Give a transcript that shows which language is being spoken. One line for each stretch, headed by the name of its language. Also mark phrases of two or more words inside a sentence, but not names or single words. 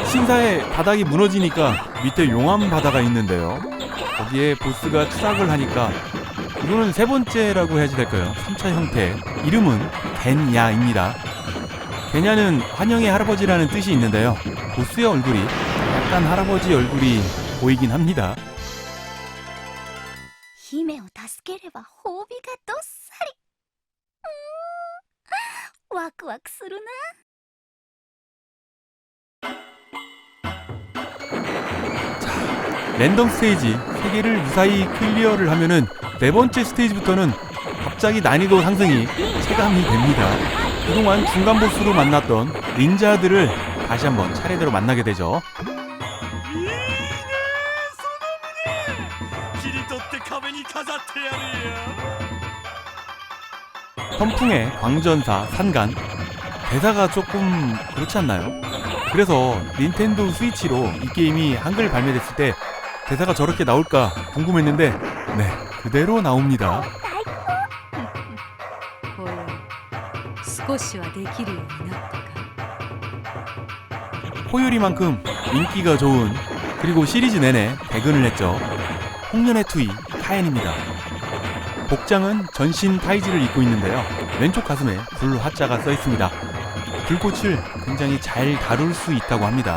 Korean: 신사의 바닥이 무너지니까 밑에 용암 바다가 있는데요. 거기에 보스가 추락을 하니까 이거는 세 번째라고 해야지 될까요? 3차 형태. 이름은 겐야입니다. 겐야는 환영의 할아버지라는 뜻이 있는데요. 보스의 얼굴이 약간 할아버지 얼굴이 보이긴 합니다.
Japanese: 姫を助ければ褒美がどっさり。ワクワクするな。
Korean: 랜덤 스테이지 3개를 무사히 클리어를 하면은 네 번째 스테이지부터는 갑자기 난이도 상승이 체감이 됩니다. 그동안 중간 보스로 만났던 닌자들을 다시 한번 차례대로 만나게 되죠. 선풍의 광전사 산간 대사가 조금 그렇지 않나요? 그래서 닌텐도 스위치로 이 게임이 한글 발매됐을 때 대사가 저렇게 나올까 궁금했는데 네, 그대로 나옵니다.
Japanese: ほら少しはできるようになったか。
Korean: 호유리만큼 인기가 좋은 그리고 시리즈 내내 배근을 했죠. 홍련의 투이 카엔입니다. 복장은 전신 타이즈를 입고 있는데요. 왼쪽 가슴에 불 화자가 써 있습니다. 불꽃을 굉장히 잘 다룰 수 있다고 합니다.